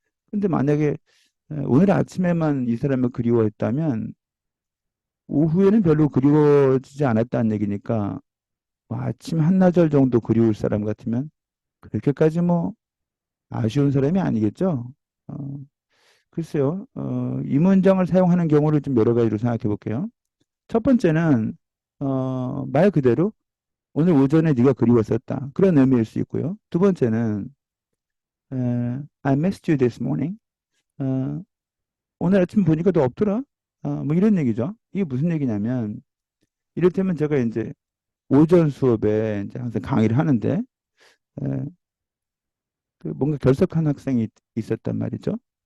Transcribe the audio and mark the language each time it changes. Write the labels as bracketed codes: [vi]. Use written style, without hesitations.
[ko] 근데 만약에 오늘 아침에만 이 사람을 그리워했다면 오후에는 별로 그리워지지 않았다는 얘기니까 뭐 아침 한나절 정도 그리울 사람 같으면 그렇게까지 뭐 아쉬운 사람이 아니겠죠? 글쎄요, 이 문장을 사용하는 경우를 좀 여러 가지로 생각해 볼게요. 첫 번째는, 말 그대로 오늘 오전에 네가 그리웠었다. 그런 의미일 수 있고요. 두 번째는, [en] I missed you this morning. [ko] 어, 오늘 아침 보니까 너 없더라? 뭐 이런 얘기죠. 이게 무슨 얘기냐면, 이를테면 제가 이제 오전 수업에 이제 항상 강의를 하는데, 에, 그 뭔가 결석한 학생이 있었단 말이죠.